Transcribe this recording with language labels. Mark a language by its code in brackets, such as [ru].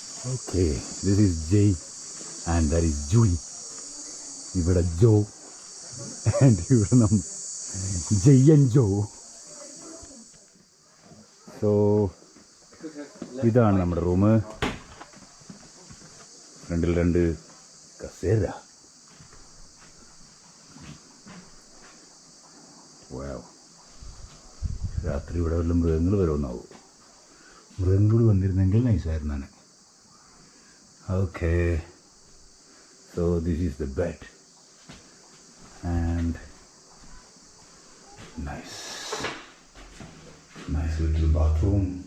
[en] Okay, this is Jay and that is Julie. [ml] ഇവിടെ ജോ and ഇവിടെ നമ്മൾ ജയ് ആൻഡ് ജോ. സോ ഇതാണ് നമ്മുടെ റൂം. ഫ്രണ്ടിൽ 2 കസേര. വാവ്. രാത്രി ഇവിടെ വല്ല മൃഗങ്ങൾ വരുമെന്നാവും. മൃഗങ്ങൾ വന്നിരുന്നെങ്കിൽ നൈസായിരുന്നാണ്. [en] Okay, so this is the bed and nice little bathroom.